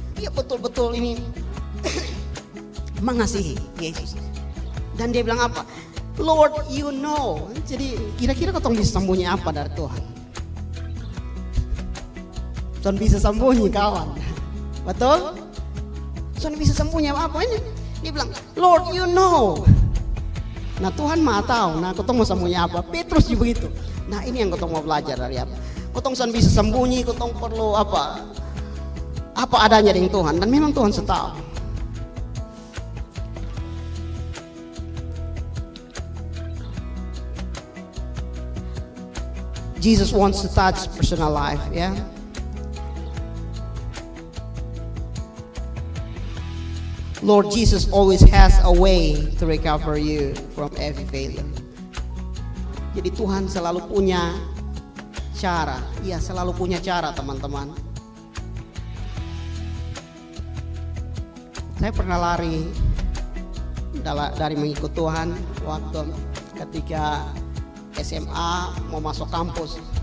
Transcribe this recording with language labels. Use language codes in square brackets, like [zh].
[id] Dia betul-betul ini mengasihi Yesus. Dan dia bilang apa? [en] Lord, you know. [id] Jadi kira-kira kau bisa sembunyi apa dari Tuhan? Tuhan bisa sembunyi kawan. Betul? Tuhan bisa sembunyi apa ini? Dia bilang, [en] Lord you know. [id] Nah Tuhan maha tahu. Nah kau mau sembunyi apa? Petrus juga begitu. Nah ini yang kau mau belajar dari apa? Kau bisa sembunyi, kau perlu apa adanya dengan Tuhan. Dan memang Tuhan setahu. [en] Jesus wants to touch personal life, ya. Lord Jesus always has a way to recover you from every failure. [id] Jadi Tuhan selalu punya cara. Iya, selalu punya cara, teman-teman. Saya pernah lari dari mengikut Tuhan waktu ketika SMA mau masuk kampus.